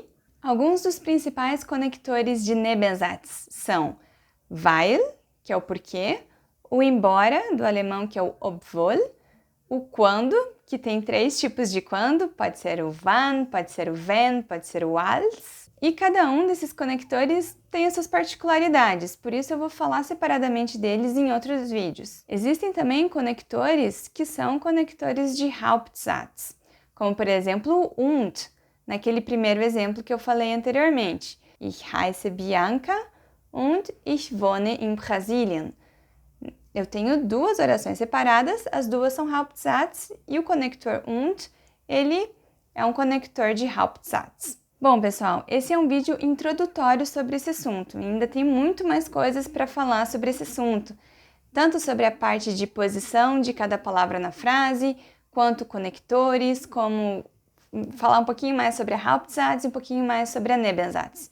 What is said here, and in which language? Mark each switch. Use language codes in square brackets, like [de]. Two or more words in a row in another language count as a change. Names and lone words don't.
[pt] Alguns dos principais conectores de Nebensatz são weil, que é o porquê, o embora, do alemão, que é o obwohl, o quando, que tem 3 tipos de quando, pode ser o wann, pode ser o wenn, pode ser o als, e cada um desses conectores tem as suas particularidades, por isso eu vou falar separadamente deles em outros vídeos. Existem também conectores que são conectores de Hauptsatz, como por exemplo o und, naquele primeiro exemplo que eu falei anteriormente. [de] Ich heiße Bianca und ich wohne in Brasilien. [pt] Eu tenho 2 orações separadas, as 2 são Hauptsatz e o conector und, ele é um conector de Hauptsatz. Bom, pessoal, esse é um vídeo introdutório sobre esse assunto. Ainda tem muito mais coisas para falar sobre esse assunto, tanto sobre a parte de posição de cada palavra na frase, quanto conectores, como falar um pouquinho mais sobre a Hauptsatz e um pouquinho mais sobre a Nebensatz.